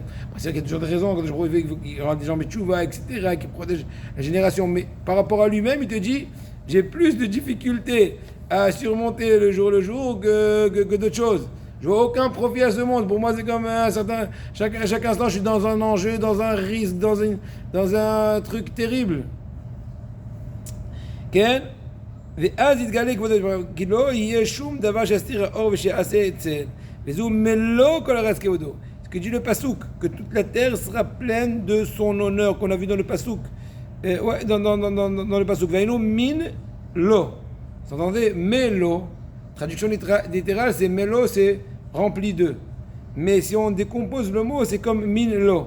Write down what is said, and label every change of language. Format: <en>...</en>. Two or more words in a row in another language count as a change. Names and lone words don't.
<fr>C'est-à-dire qu'il y a toujours des raisons, quand je trouve qu'il rend des gens tchouva, etc., qui protègent la génération. Mais par rapport à lui-même, il te dit, j'ai plus de difficultés à surmonter le jour que d'autres choses. Je vois aucun profit à ce monde. Pour moi, c'est comme un certain... Chaque instant, je suis dans un enjeu, dans un risque, dans un truc terrible. כן?</fr> <he>ואז יתגלה כבוד הדבר, כי לא יהיה שום דבר שיסתיר האור ושיעשה אצל, וזהו מלוא כל הרס כבודו.</he> <fr>Ce que dit le Passouk, que toute la terre sera pleine de son honneur, qu'on a vu dans le Passouk. Dans le Passouk.</fr> <he>ואינו מן לו.</he> <fr>Vous entendez? Melo. Traduction littérale, c'est melo, c'est rempli de. Mais si on décompose le mot, c'est comme</fr> <he>מן לו.</he>